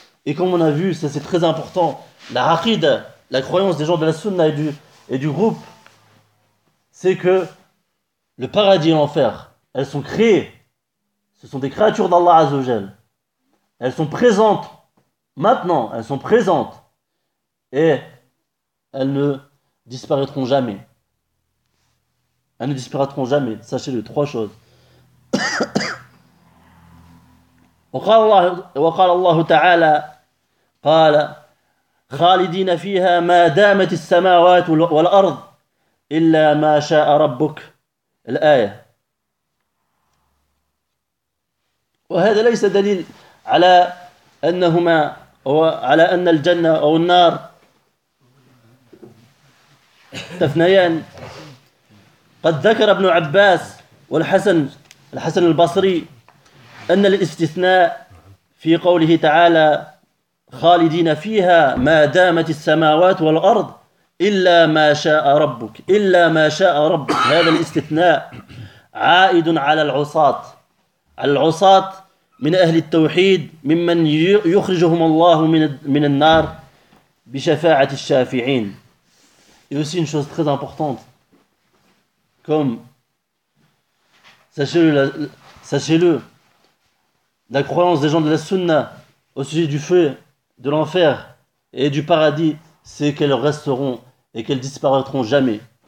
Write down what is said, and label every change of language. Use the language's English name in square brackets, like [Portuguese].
[French] Et comme on a vu, ça c'est très important, la aqida, la croyance des gens de la sunna et du groupe, c'est que le paradis et l'enfer, elles sont créées. Ce sont des créatures d'Allah Azzawajal. Elles sont présentes. Maintenant, elles sont présentes. Et elles ne disparaîtront jamais. Elles ne disparaîtront jamais. Sachez-le, trois choses. [Arabic] وقال الله تعالى قال خالدين فيها ما دامت السماوات والأرض إلا ما شاء ربك. الآية. وهذا ليس دليل على أنهما أو على أن الجنة أو النار تفنيان. قد ذكر ابن عباس والحسن الحسن البصري أن الاستثناء في قوله تعالى خالدين فيها ما دامت السماوات والأرض إلا ما شاء ربك إلا ما شاء ربك. هذا الاستثناء عائد على العصاة، على العصاة من أهل التوحيد ممن يخرجهم الله من النار بشفاعة الشافعين. [French] Et aussi une chose très importante, comme sachez-le, la croyance des gens de la Sunna au sujet du feu, de l'enfer et du paradis, c'est qu'elles resteront et qu'elles disparaîtront jamais.